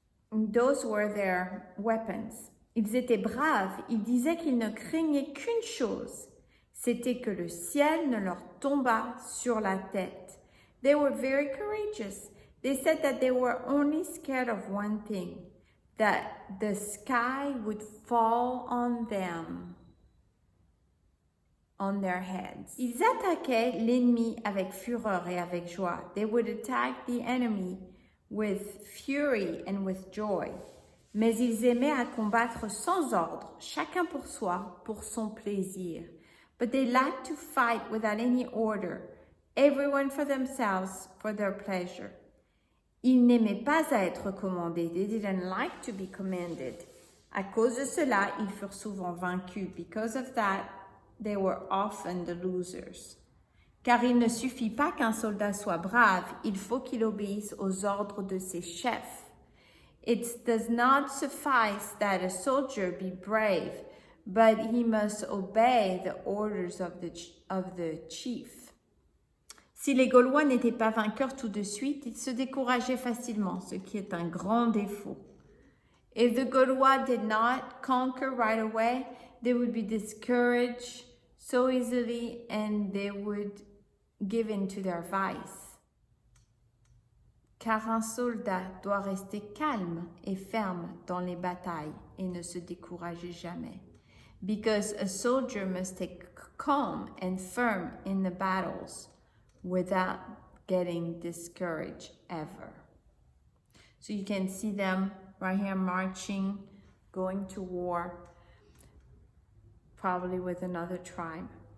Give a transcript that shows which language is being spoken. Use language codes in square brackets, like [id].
[en] Those were their weapons. [fr] Ils étaient braves, ils disaient qu'ils ne craignaient qu'une chose, c'était que le ciel ne leur tombât sur la tête. [en] They were very courageous. They said that they were only scared of one thing, that the sky would fall on them, on their heads. [fr] Ils attaquaient l'ennemi avec fureur et avec joie. [en] They would attack the enemy with fury and with joy. [fr] Mais ils aimaient à combattre sans ordre, chacun pour soi, pour son plaisir. [en] But they liked to fight without any order, everyone for themselves, for their pleasure. [fr] Ils n'aimaient pas à être commandés. [en] They didn't like to be commanded. [fr] À cause de cela, ils furent souvent vaincus. [en] Because of that, they were often the losers. [fr] Car il ne suffit pas qu'un soldat soit brave, il faut qu'il obéisse aux ordres de ses chefs. [en] It does not suffice that a soldier be brave, but he must obey the orders of the chief. [fr] Si les Gaulois n'étaient pas vainqueurs tout de suite, ils se décourageaient facilement, ce qui est un grand défaut. [en] If the Gaulois did not conquer right away, they would be discouraged so easily and they would give in to their vice. [fr] Car un soldat doit rester calme et ferme dans les batailles et ne se décourager jamais. [en] Because a soldier must stay calm and firm in the battles without getting discouraged ever. So you can see them right here marching, going to war, probably with another tribe.